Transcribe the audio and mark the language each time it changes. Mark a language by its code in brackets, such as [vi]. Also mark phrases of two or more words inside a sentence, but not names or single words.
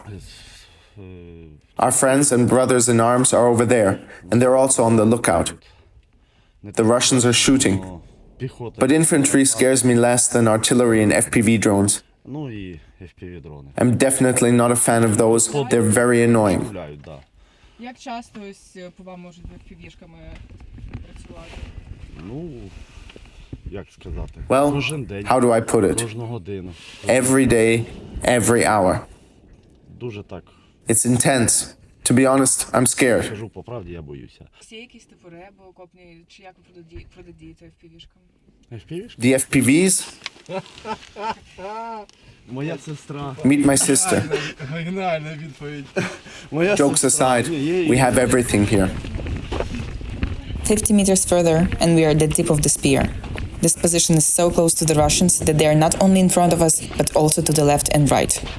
[en] Our friends and brothers in arms are over there, and they're also on the lookout. The Russians are shooting, but infantry scares me less than artillery and FPV drones. I'm definitely not a fan of those, they're very annoying. [uk] Як часто ось по вам можуть FPV-шками працювати? [en] Well, how do I put it? Every day, every hour. It's intense. To be honest, I'm scared. [uk] Є якісь топори або окопні, чи як ви протидієте FPV-шкам? [en] The FPVs? Meet my sister. Jokes aside, we have everything here. 50 meters further, and we are at the tip of the spear. This position is so close to the Russians that they are not only in front of us, but also to the left and right.